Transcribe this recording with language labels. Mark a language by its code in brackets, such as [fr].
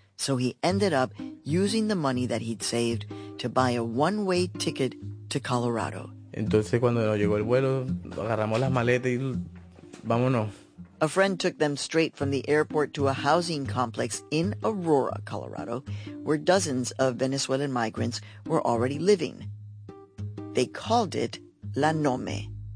[en] So he ended up using the money that he'd saved to buy a one-way ticket to Colorado. [es] Entonces cuando llegó el vuelo, agarramos las maletas y vámonos. [en] A friend took them straight from the airport to a housing complex in Aurora, Colorado, where dozens of Venezuelan migrants were already living. They called it La Nome.